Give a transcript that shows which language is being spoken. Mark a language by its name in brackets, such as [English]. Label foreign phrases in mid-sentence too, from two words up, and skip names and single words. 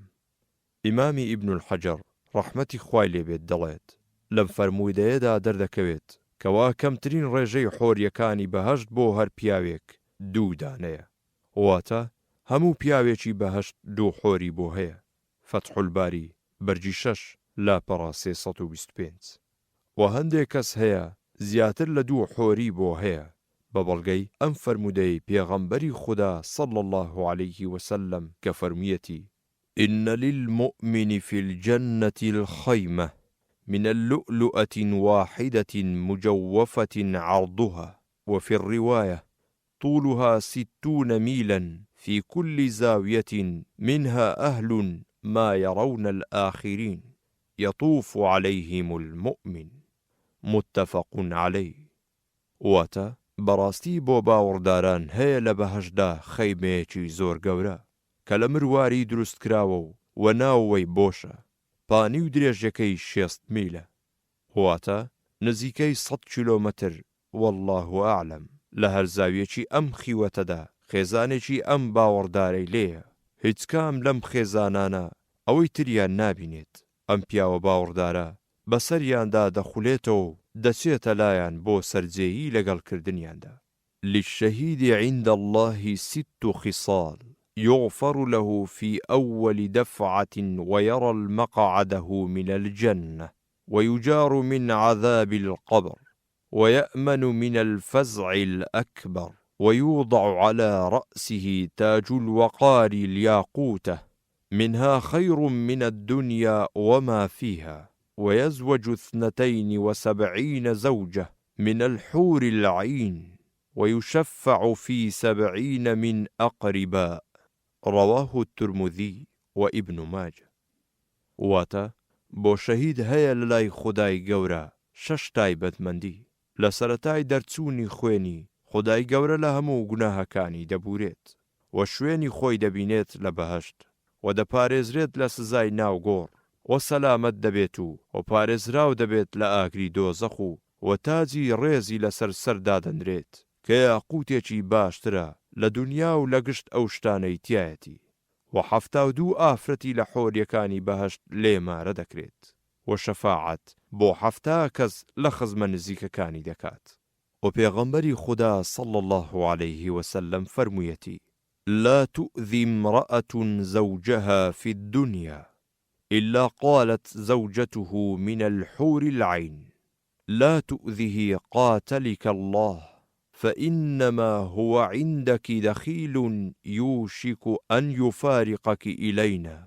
[Central Kurdish] ئیمامی ئیبن الحەجەر ڕەحمەتی خوای لێبێت دەڵێت لەم فەرموویدەیەدا دەردەکەوێت کەوا کەمترین ڕێژەی حۆریەکانی بەهەشت بۆ هەر پیاوێک 2 دانەیە، واتە هەموو پیاوێکی بەهەشت 2 حۆری بۆ هەیە. فتح الباری بەرجی 6 لاپەڕا 325. و هەندێک کەس هەیە زیاتر لە 2 حۆری بۆ هەیە بە بەڵگەی ئەم فەرمودەی پێغەمبەری خوددا [Arabic] صلی الله عليه وسلم [Central Kurdish] کە فەرموویەتی [Arabic] إن للمؤمن في الجنة الخيمة من اللؤلؤة واحدة مجوفة عرضها وفي الرواية طولها 60 ميلا في كل زاوية منها أهل ما يرون الآخرين يطوف عليهم المؤمن. متفق عليه. [Central Kurdish] واتا بەڕاستی بۆ باوەڕداران هەیە لە بەهەشدا خەیمەیەکی زۆر گەورە کە لە مرواری دروست کراوە و ناوەوەی بۆشە، پانی و درێژەکەی 6 میلە، واتە نزیکەی 100 کیلۆمەتر. [Arabic] والله ئەعلەم. [Central Kurdish] لە هەر زاویەکی ئەم خیوەتەدا خێزانێکی ئەم باوەڕدارەی لێیە، هیچ کام لەم خێزانانە ئەوەی تریان نابینێت. ئەم پیاوە باوەڕدارە بەسەریاندا دەخولێتەوە دەچێتە لایەن بۆ سەرجێیی لەگەڵکردنیاندا. [Arabic] للشهيد عند الله 6 خصال يغفر له في أول دفعة ويرى المقعده من الجنة ويجار من عذاب القبر ويأمن من الفزع الأكبر ويوضع على رأسه تاج الوقار الياقوتة منها خير من الدنيا وما فيها ويزوج 72 زوجة من الحور العين ويشفع في 70 من أقرباء. رواه الترمذي وابن ماجه. [Central Kurdish] واتا بۆ شەهید هەیە لەلای خودای گەورە 6 تایبەتمەندی. لە سەرەتای دەرچوونی خوێنی خودای گەورە لە هەموو گوناهەکانی دەبورێت و شوێنی خۆی دەبینێت لە بەهەشت و دەپارێزرێت لە سزای ناوگۆڕ و سەلامەت دەبێت و پارێزراو دەبێت لە ئاگری دۆزەخ و تاجی ڕێزی لەسەر سەردا دەنرێت کە یاقوتێکی باشترە لە دنیا و لە گشت ئەو شتانەی تایەتی و 72 ئافرەتی لە حۆریەکانی بەهەشت لێمارە دەکرێت و شەفاعەت بۆ 70 کەس لە خزمە نزیکەکانی دەکات. و پێغەمبەری خوددا [Arabic] صلی الله عليه وسلم فەرموویەتی لا تؤذي امرأة زوجها في الدنيا إلا قالت زوجته من الحور العين لا تؤذه قاتلك الله فإنما هو عندك دخيل يوشك أن يفارقك إلينا.